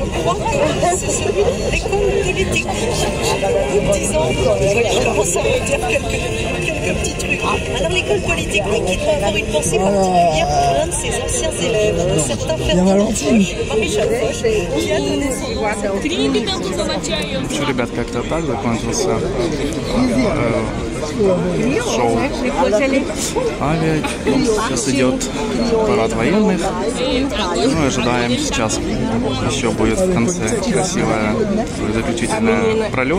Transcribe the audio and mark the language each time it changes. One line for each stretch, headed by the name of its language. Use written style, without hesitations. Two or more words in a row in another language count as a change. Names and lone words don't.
French: C'est celui de l'école politique. Vous me disant, je commence à vous dire quelques petits trucs. Alors l'école politique qui doit avoir une pensée particulière pour l'un de ses anciens élèves, un certain Ferdinand Foch, Maréchal Foch, qui a donné son nom.
Russian: Что, ребят, как-то так закончился шоу «Авиа». Сейчас идет парад военных. Ну и ожидаем сейчас. Еще будет в конце красивая заключительная пролет.